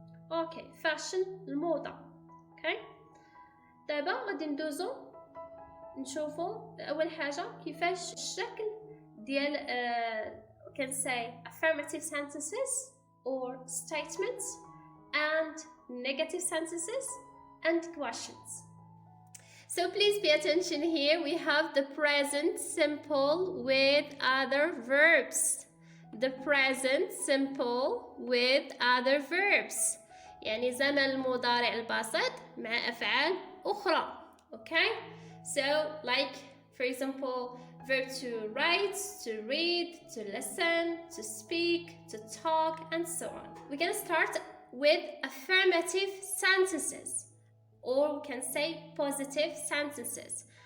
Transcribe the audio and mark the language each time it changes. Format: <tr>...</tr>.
<en>Okay, fashion الموضة. Okay?</en> <ar>دابا غادي ندوزو نشوفو أول حاجة كيفاش الشكل ديال</ar> <en>can say affirmative sentences or statements and negative sentences and questions. So please pay attention here. We have the present simple with other verbs. The present simple with other verbs.</en> <ar>يعني زمن المضارع البسيط مع أفعال أخرى.</ar> <en>Okay? So like for example verb to write, to read, to listen, to speak, to talk, and so on. We're gonna start with affirmative sentences, or we can say positive sentences.</en>